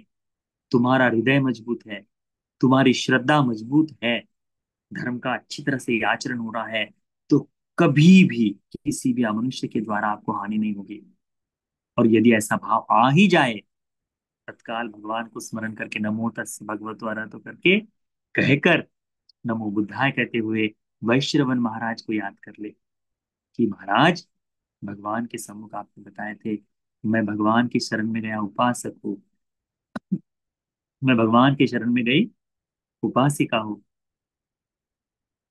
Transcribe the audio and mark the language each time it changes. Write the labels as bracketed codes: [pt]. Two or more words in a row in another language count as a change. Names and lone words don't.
[hi] तुम्हारा हृदय मजबूत है, तुम्हारी श्रद्धा मजबूत है, धर्म का अच्छी तरह से आचरण हो रहा है, तो कभी भी किसी भी अमनुष्य के द्वारा आपको हानि नहीं होगी। और यदि ऐसा भाव आ ही जाए, तत्काल भगवान को स्मरण करके [pi] नमो तस् भगवतो अरहतो [hi] करके कहकर [pi] नमो बुद्धाय [hi] कहते हुए वैश्रवण महाराज को याद कर ले कि महाराज, भगवान के सम्मुख आपने बताए थे, मैं भगवान की शरण में गया उपासक हूँ, मैं भगवान के शरण में गई उपासिका हूँ।